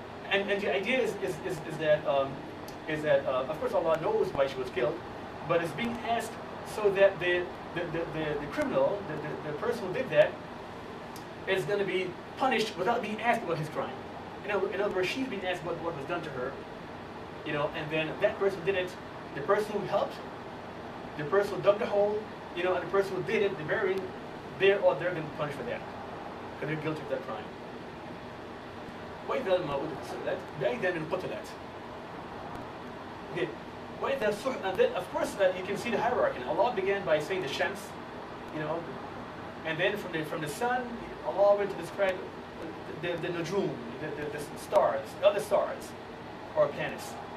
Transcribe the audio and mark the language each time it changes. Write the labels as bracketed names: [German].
[English] And the idea is that of course Allah knows why she was killed, but it's being asked so that the criminal, the person who did that, is going to be punished without being asked about his crime. In other words, she's being asked about what was done to her, you know, and then that person did it, the person who helped, the person who dug the hole, you know, and the person who did it, the burying, they're going to be punished for that, because they're guilty of that crime. [Arabic] وإذا الموءودة سئلت بأي ذنب قتلت. [English] Okay. And then, of course, you can see the hierarchy. Allah began by saying the Shams, you know, and then from the sun, Allah went to describe the Nujum, the stars, the other stars, or planets.